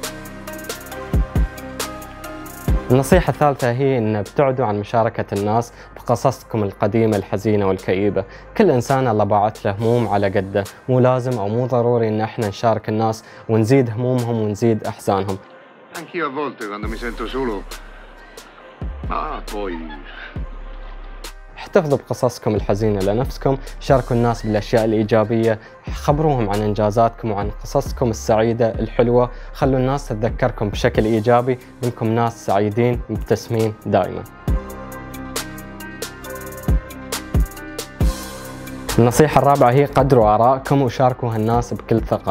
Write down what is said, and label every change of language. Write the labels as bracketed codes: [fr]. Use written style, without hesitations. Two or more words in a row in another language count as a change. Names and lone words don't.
[ar] النصيحة الثالثة هي أن ابتعدوا عن مشاركة الناس بقصصكم القديمة الحزينة والكئيبة. كل إنسان الله باعث له هموم على قده، مو لازم أو مو ضروري أن احنا نشارك الناس ونزيد همومهم ونزيد أحزانهم. [it] Anch'io a volte quando mi sento solo. Poi. [ar] احتفظوا بقصصكم الحزينة لنفسكم، شاركوا الناس بالأشياء الإيجابية، خبروهم عن إنجازاتكم وعن قصصكم السعيدة الحلوة، خلوا الناس تتذكركم بشكل إيجابي، منكم ناس سعيدين مبتسمين دائما. النصيحة الرابعة هي قدروا آرائكم وشاركوا الناس بكل ثقة.